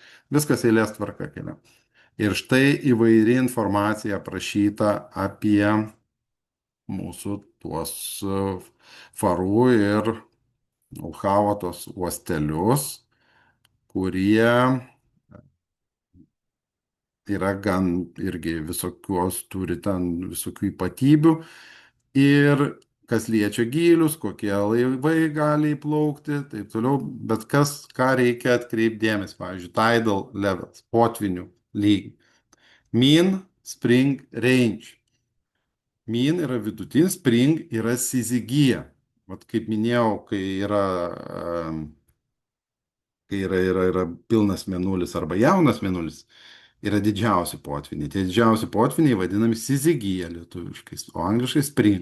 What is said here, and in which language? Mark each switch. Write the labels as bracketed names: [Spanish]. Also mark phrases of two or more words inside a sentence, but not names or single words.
[Lithuanian] Viskas eilės tvarka kelia. Ir štai įvairi informacija aprašyta apie mūsų tuos farų ir Olhavo tos uostelius, kurie yra gan irgi visokios, turi ten visokių ypatybių. Ir kas liečia gylius, kokie laivai gali įplaukti, taip toliau. Bet ką reikia atkreipti dėmesį, pavyzdžiui, [English] tidal levels, [Lithuanian] potvinių lygiai. [English] Mean, spring, range. [Lithuanian] Mean yra vidutinis, spring yra syzygyja. Vat kaip minėjau, yra pilnas mėnulis arba jaunas mėnulis, yra didžiausi potviniai. Tie didžiausi potviniai vadinami syzygyja lietuviškais, o angliškai spring.